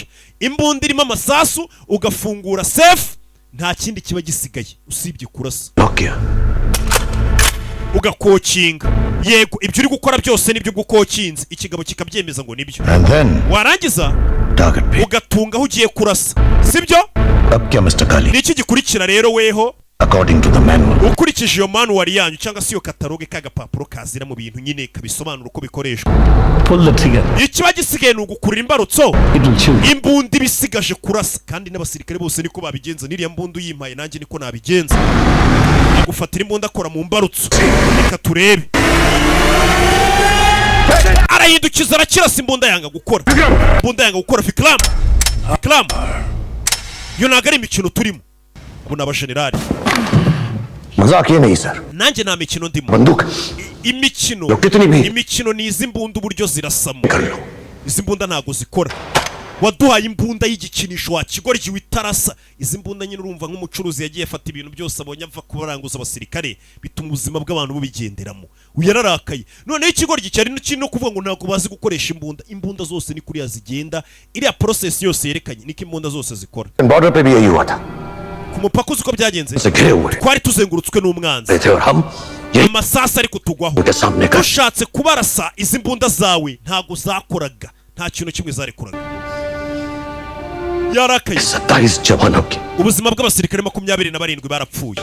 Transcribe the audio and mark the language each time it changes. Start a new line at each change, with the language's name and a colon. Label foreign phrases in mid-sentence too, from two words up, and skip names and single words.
Kinyarwanda: Imbunda irimo amasasu ugafungura safe, nta kindi kiba gisigaye usibye kurasa. Ugakokinga. Yego ibyo uri gukora byose nibyo gukokinze, ikigabo kikabyemeza ngo nibyo. Warangiza ugatunga aho ugiye kurasa sibyo? Niki gikurikira rero weho?
English: According to the manual.
Kinyarwanda: Ukurikije iyo manual yanyu cyangwa se iyo kataloge k'agapapuro kazira mu bintu nyine kabisobanura uko bikoreshwa.
English: Pull the trigger.
Kinyarwanda: Ikiba gisigaye ni ugukurira imbarutso.
English: It will shoot.
Kinyarwanda: Imbunda ibisigaje kurasa, kandi n'abasirikare bose niko babigenza. Niriya mbunda uyimpaye nanjye niko nabigenza. Agufatira imbunda akora mu mbarutso. Reka turebe. Arahindukiza arakirasa imbunda yanga gukora. Imbunda yanga gukora. Vikram. Yo ntago ari imikino turimo. Abo ni abajenerali.
Hindi: मजाक ये नहीं सर.
Kinyarwanda: Nanjye nta mikino ndimo.
Hindi: बंदूक.
Kinyarwanda: Imikino ni izi mbunda uburyo zirasamo. Izi mbunda ntago zikora. Waduhaye imbunda y'igikinisho wa kigoryi witarasa. Izi mbunda nyine urumva nk'umucuruzi yagiye afata ibintu byose abonye ava kubaranguza abasirikare, bituma ubuzima bw'abantu bubigenderamo. Uyararakaye. None ikigoryi cyari no kuvuga ngo ntago bazi gukoresha imbunda. Imbunda zose ni kuri yazigenda. Iriya process yose yerekanye niko imbunda zose zikora.
Hindi: बॉर्डर पे भी यही हुआ था.
Kinyarwanda: Ku mupaka uko byagenze twari tuzengurutswe n'umwanzi. Amasasa ari kutugwaho. Ushatse kubarasa izi mbunda zawe ntago zakoraga, nta kintu kimwe zarekuraga. Yarakaye. Ubuzima bw'abasirikare 27 barapfuye.